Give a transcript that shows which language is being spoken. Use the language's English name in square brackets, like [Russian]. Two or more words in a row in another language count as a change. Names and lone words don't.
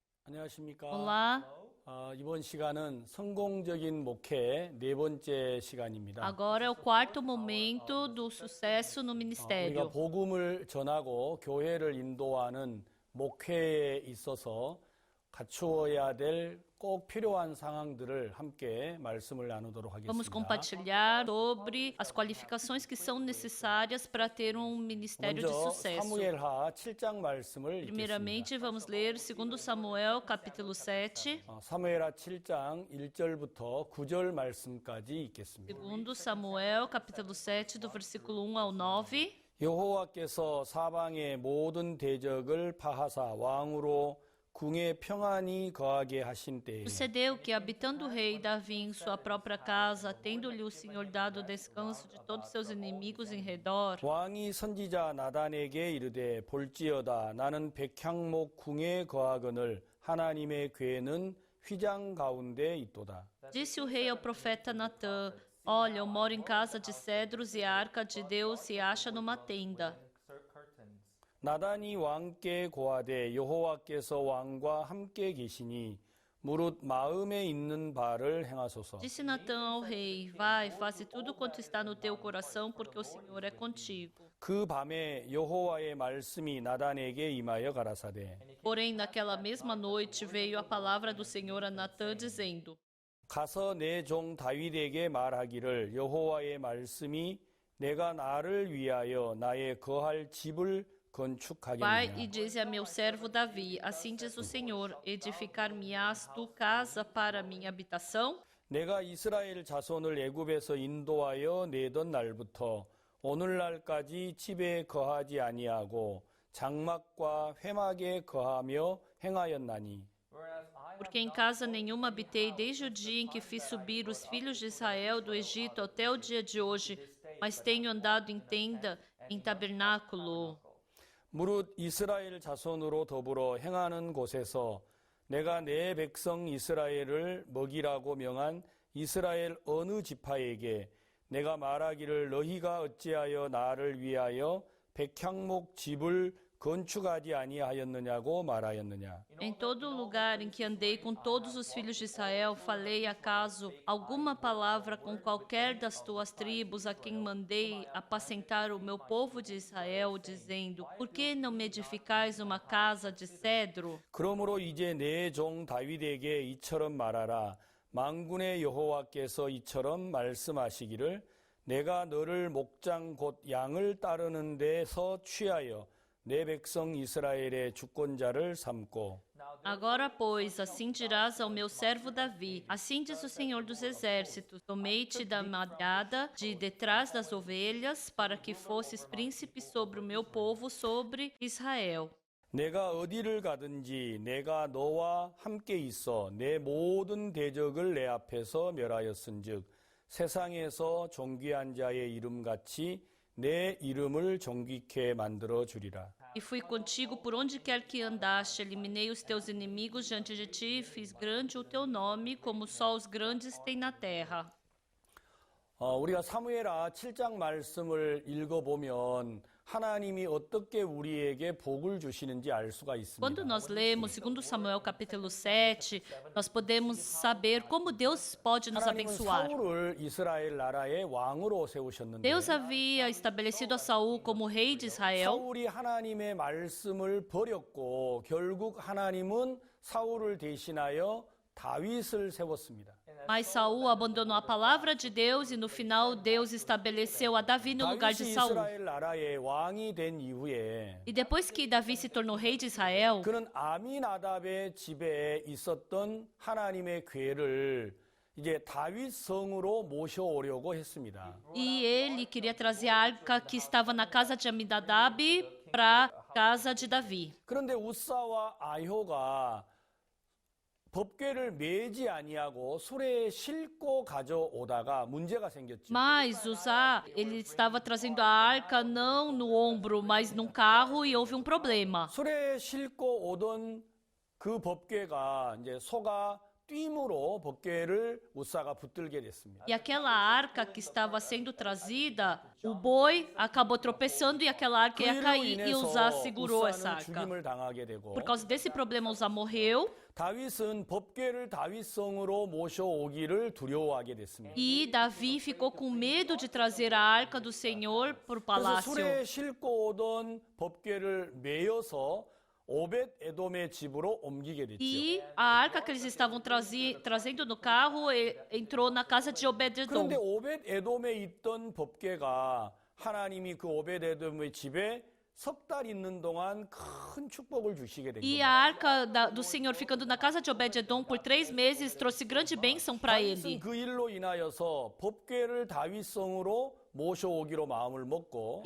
[Korean] 안녕하십니까. [Portuguese] Olá, [Korean] 이번 시간은 성공적인 목회 네 번째 시간입니다. [Portuguese] agora é o quarto momento do sucesso no [Korean] 우리가 [Portuguese] ministério. [Korean] 복음을 전하고 교회를 인도하는 목회에 있어서 갖추어야 될 꼭 필요한 상황들을 함께 말씀을 나누도록 [Portuguese] Vamos [Korean] 하겠습니다. [Portuguese] compartilhar sobre as qualificações que são necessárias para ter um ministério de [Korean] 먼저 [Portuguese] sucesso. [Korean] 사무엘하 7장 말씀을 읽겠습니다. [Portuguese] Primeiramente, vamos ler 2 Samuel, capítulo 7. [Korean] 사무엘하 7장 1절부터 9절 말씀까지 읽겠습니다. [Portuguese] 2 Samuel, capítulo 7, do versículo 1 ao 9. [Korean] 여호와께서 사방의 모든 대적을 파하사 왕으로 궁에 평안히 거하게 하신 때에 [Portuguese] Sucedeu que, habitando o rei Davi em sua própria casa, tendo-lhe o Senhor dado descanso de todos seus inimigos em redor, [Korean] 왕이 선지자 나단에게 이르되 볼지어다 나는 백향목 궁에 거하거늘 하나님의 궤는 휘장 가운데 있도다. [Portuguese] disse o rei ao profeta Natã: Olha, eu moro em casa de cedros e a arca de Deus se acha numa tenda. [Korean] 나단이 왕께 고하되 여호와께서 왕과 함께 계시니 무릇 마음에 있는 바를 행하소서. [Portuguese] Disse Natã ao rei: Vai, faze tudo quanto está no teu coração, porque o Senhor é contigo. [Korean] 그 밤에 여호와의 말씀이 나단에게 임하여 가라사대 [Portuguese] Porém, naquela mesma noite veio a palavra do Senhor a Natã, dizendo: [Korean] 가서 내 종 다윗에게 말하기를 여호와의 말씀이 내가 나를 위하여 나의 거할 집을 [Portuguese] Vai e [Korean] 건축하겠느냐. [Portuguese] dize a meu servo Davi: Assim diz o Senhor: Edificar-me-ás tu casa para minha habitação? [Korean] 내가 이스라엘 자손을 애굽에서 인도하여 내던 날부터 오늘날까지 집에 거하지 아니하고 장막과 회막에 거하며 행하였나니 [Portuguese] Porque em casa nenhuma habitei desde o dia em que fiz subir os filhos de Israel do Egito até o dia de hoje, mas tenho andado em tenda, em tabernáculo. [Korean] 무릇 이스라엘 자손으로 더불어 행하는 곳에서 내가 내 백성 이스라엘을 먹이라고 명한 이스라엘 어느 지파에게 내가 말하기를 너희가 어찌하여 나를 위하여 백향목 집을 건축하지 아니하였느냐고 말하였느냐. [Portuguese] Em todo lugar em que andei com todos os filhos de Israel, falei acaso alguma palavra com qualquer das tuas tribos a quem mandei apacentar o meu povo de Israel, dizendo: Por que não me edificais uma casa de cedro? [Korean] 그러므로 이제 내 종 다윗에게 이처럼 말하라. 만군의 여호와께서 이처럼 말씀하시기를 내가 너를 목장 곧 양을 따르는 데서 취하여 내 백성 이스라엘의 주권자를 삼고 [Portuguese] Agora, pois, assim dirás ao meu servo Davi: Assim diz o Senhor dos Exércitos: Tomei-te da malhada de detrás das ovelhas, para que fosses príncipe sobre o meu povo, sobre Israel. [Korean] 내가 어디를 가든지 내가 너와 함께 있어 내 모든 대적을 내 앞에서 멸하였은즉 세상에서 존귀한 자의 이름같이 내 이름을 존귀케 만들어 주리라. [Portuguese] E fui contigo por onde quer que andaste, eliminei os teus inimigos diante de ti, fiz grande o teu nome, como só os grandes têm na terra. [Korean] 우리가 사무엘하 7장 말씀을 읽어보면 하나님이 어떻게 우리에게 복을 주시는지 알 수가 있습니다. [Portuguese] Quando nós lemos 2 Samuel capítulo 7, nós podemos saber como Deus pode nos [Korean] 하나님은 [Portuguese] abençoar. [Korean] 사울을 이스라엘 나라의 왕으로 세우셨는데 [Portuguese] Deus havia estabelecido a Saul como rei de Israel, [Korean] 사울이 하나님의 말씀을 버렸고 결국 하나님은 사울을 대신하여 다윗을 세웠습니다. [Portuguese] mas Saul abandonou a palavra de Deus e no final Deus estabeleceu a Davi no lugar de [Korean] 다윗이 [Portuguese] Saul. [Korean] 이스라엘 나라의 왕이 된 이후에 [Portuguese] E depois que Davi se tornou rei de Israel, [Korean] 그는 아미나답의 집에 있었던 하나님의 궤를 이제 다윗 성으로 모셔오려고 했습니다. [Portuguese] e ele queria trazer a arca que estava na casa de Aminadab para a casa de Davi. [Korean] 그런데 우사와 아효가 법궤를 매지 아니하고 수레에 싣고 가져오다가 문제가 생겼죠. [Portuguese] Mas Uzá, ele estava trazendo a arca não no ombro, mas num carro e houve um problema. [Korean] 수레에 싣고 오던 그 법궤가 이제 소가 뛰므로 법궤를 우사가 붙들게 됐습니다. [Portuguese] E aquela arca que estava sendo trazida, o boi acabou tropeçando e aquela arca ia [Korean] 그로 [Portuguese] cair e Uzá [Korean] 인해서 [Portuguese] segurou essa [Korean] 우사는 [Portuguese] arca. [Korean] 죽임을 당하게 되고 [Portuguese] Por causa desse problema, Uzá morreu [Korean] 다윗은 법궤를 다윗성으로 모셔오기를 두려워하게 됐습니다. [Portuguese] e Davi ficou com medo de trazer a arca do Senhor para o [Korean] 그래서 [Portuguese] palácio. [Korean] 술에 싣고 오던 법궤를 메어서 오벳 에돔의 집으로 옮기게 됐죠. [Portuguese] E a arca que eles estavam trazendo no carro entrou na casa de Obed-edom. [Korean] 그런데 오벳 에돔에 있던 법궤가 하나님이 그 오벳 에돔의 집에 석 달 있는 동안 큰 축복을 주시게 된 [Portuguese] E [Korean] 겁니다. [Portuguese] a arca do Senhor ficando na casa de Obed-edom por 3 meses trouxe grande bênção para [Korean] 다윗은 [Portuguese] ele. [Korean] 그 일로 인하여서 법궤를 다윗성으로 모셔오기로 마음을 먹고